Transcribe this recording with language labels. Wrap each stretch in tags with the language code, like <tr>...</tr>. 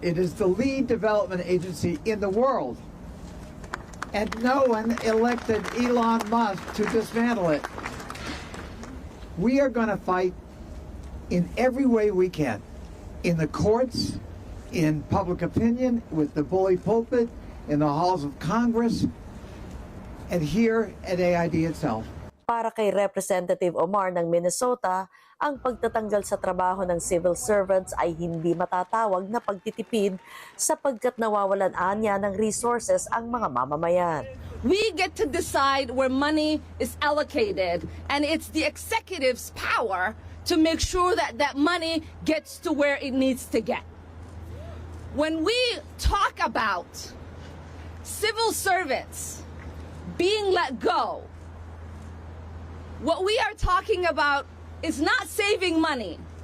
<en>It is the lead development agency in the world. And no one elected Elon Musk to dismantle it. We are going to fight in every way we can. In the courts, in public opinion, with the bully pulpit, in the halls of Congress, and here at AID itself.</en> <tl>Para kay Representative Omar ng Minnesota, ang pagtatanggal sa trabaho ng civil servants ay hindi matatawag na pagtitipid sapagkat nawawalan anya ng resources ang mga mamamayan.</tl> <en>We get to decide where money is allocated, and it's the executive's power to make sure that that money gets to where it needs to get. When we talk about civil servants being let go, what we are talking about is not saving money.</en>